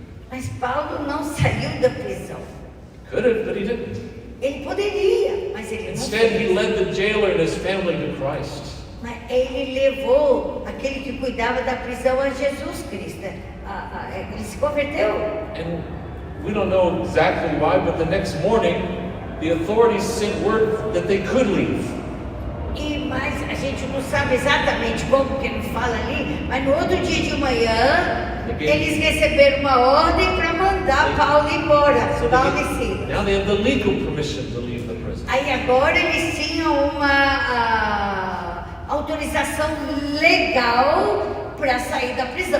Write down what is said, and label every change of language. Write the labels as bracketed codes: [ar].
[pt] Mas Paulo não saiu da prisão. [en] Could have, but he didn't. [pt] Ele poderia, mas ele [en] Instead, [pt] não fez. [en] he led the jailer and his family to Christ. [pt] Mas ele levou aquele que cuidava da prisão a Jesus Cristo. Ele se converteu. [en] And we don't know exactly why, but the next morning, the authorities sent word that they could leave. [pt] Mas a gente não sabe exatamente como, que não fala ali, mas no outro dia de manhã, eles receberam uma ordem para mandar Paulo embora, Paulo e Silas. [en] Now they have the legal permission to leave the prison. [pt] Aí agora eles tinham uma autorização legal para sair da prisão.